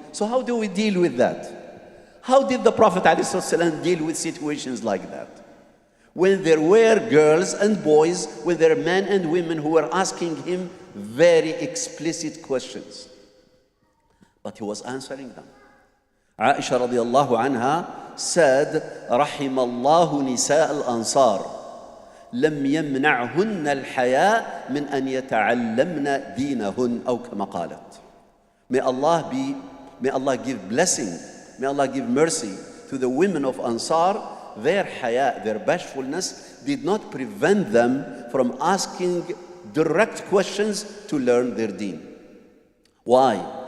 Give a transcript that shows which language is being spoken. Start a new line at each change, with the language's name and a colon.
English: So how do we deal with that? How did the Prophet ﷺ deal with situations like that? When there were girls and boys, when there were men and women who were asking him very explicit questions. But he was answering them. Aisha radiallahu anha said,
Arabic: "رحم الله نساء الأنصار لم يمنعهن الحياء من أن يتعلمن دينهن أو كما قالت."
English: May Allah give blessing, may Allah give mercy to the women of Ansar. Their haya, their bashfulness did not prevent them from asking direct questions to learn their deen. Why?